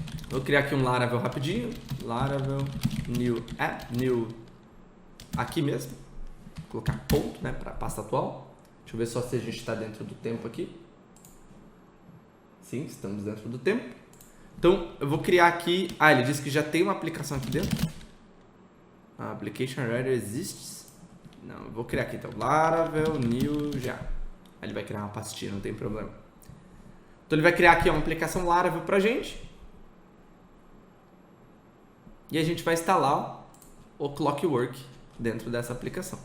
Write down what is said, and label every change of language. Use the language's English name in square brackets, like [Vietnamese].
[Portuguese] Vou criar aqui um Laravel rapidinho. Laravel, New App, New. Aqui mesmo. Vou colocar ponto, né, para a pasta atual. Deixa eu ver só se a gente está dentro do tempo aqui. Sim, estamos dentro do tempo. Então, eu vou criar aqui... ele disse que já tem uma aplicação aqui dentro. [English] A application already exists. [Portuguese] Não, eu vou criar aqui então. Laravel, New, já. Aí ele vai criar uma pastinha, não tem problema. Então ele vai criar aqui uma aplicação Laravel pra gente. E a gente vai instalar o Clockwork dentro dessa aplicação.